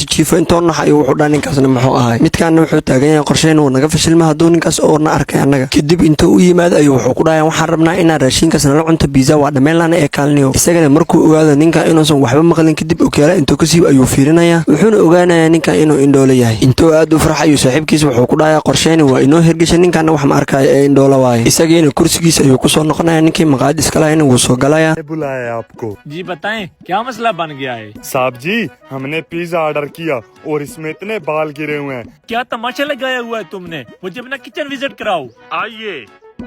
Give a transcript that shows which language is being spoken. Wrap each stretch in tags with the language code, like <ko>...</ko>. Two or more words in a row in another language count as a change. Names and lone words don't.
<so>jiifo intoo nax ayuu wuxuu dhaa ninkaasna muxuu ahay midkaana wuxuu taagan yahay qorsheyn uu naga fashilma hadduu ninkaas oo na arkay annaga kadib intuu u yimaado ayuu wuxuu ku dhahayaa waxaan rabnaa inaan raashinkaas nala cunto biisa waa dhammeynlaana ee kaalniyo isagana markuu ogaado ninkan inuusan waxba maqlin kadib okeala intuu ka siib ayuu fiirinayaa wuxuuna ogaanayaa ninkan inuu indhoolo yahay intuu aad u farxayo saaxiibkiisa wuxuu ku dhahayaa qorsheyni waa inoo hergesha ninkaana wax ma arkaayo ee indhoolo waaye isagiina kursigiisa ayuu kusoo noqonaya ninkii maqaayad iska lahayna wuu soo galaya</so> <hi>बुलाया आपको जी बताएं क्या मसला बन गया है साहब जी हमने</hi> <en>pizza order</en> <hi>किया और इसमें इतने बाल गिरे हुए हैं क्या तमाशा लगाया हुआ है तुमने मुझे अपना</hi> <en>kitchen visit</en> <hi>कराओ आइए</hi>